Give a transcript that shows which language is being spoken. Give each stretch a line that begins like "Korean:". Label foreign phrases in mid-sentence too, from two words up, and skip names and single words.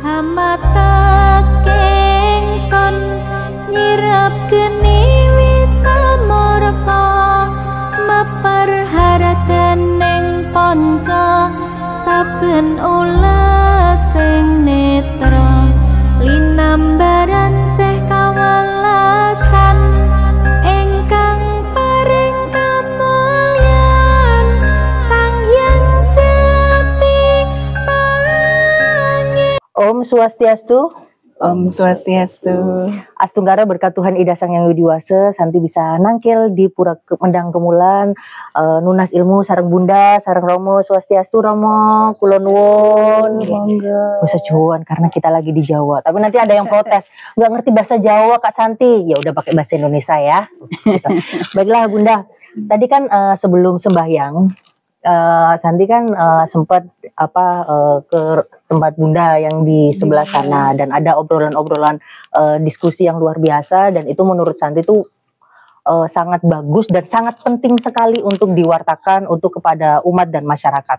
Javanese: mata kengson nyirap geni wisa morka maper haraten ning ponco saben ulah sing netra linambaran seh kawelasan ingkang paring kamulyan Sang Hyang Jati Pangestu.
Indonesian: Om Swastiastu. Om Swastiastu. Astunggara berkat Tuhan Ida Sang Yang Widiwasa, Santi bisa nangkil di Pura Mendang Kemulan, nunas ilmu
Javanese: sareng Bunda, sareng Romo. Swastiastu Romo, kulon nuwun.
Indonesian: Bahasa Jawa karena kita lagi di Jawa. Tapi nanti ada yang protes, nggak ngerti bahasa Jawa Kak Santi. Ya udah pakai bahasa Indonesia ya. Gitu. Baiklah Bunda. Tadi kan sebelum sembahyang, Santi kan sempat ke tempat Bunda yang di sebelah sana dan ada obrolan-obrolan diskusi yang luar biasa dan itu menurut Santi itu sangat bagus dan sangat penting sekali untuk diwartakan untuk kepada umat dan masyarakat.